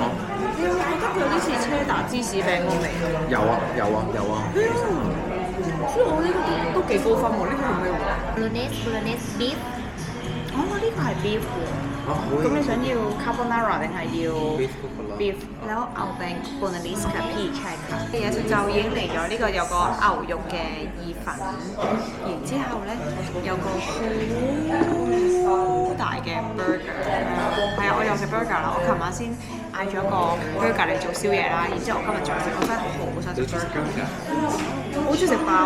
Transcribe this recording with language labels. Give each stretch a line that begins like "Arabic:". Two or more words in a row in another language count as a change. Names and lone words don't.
Cantonese: 你會覺得佢有啲似車達芝士餅嗰個味？有啊！所以我呢個都幾高分喎，呢個係咩喎？
English: Bolognese beef。
Cantonese: 哦，呢個係 beef 喎。咁你想要 carbonara 定係要 beef？
Thai: แล้วเอาเป็น Bolognese ค่ะพี่ใช่ค่ะ
Cantonese: 嘢食就已經嚟咗，呢個有個牛肉嘅意粉，然之後咧有個好大嘅 burger， 係啊，我又食 burger 啦，我琴晚先嗌咗個 burger 嚟做宵夜啦，然之後我今日再食，我真係好想食 burger， 好中意食包，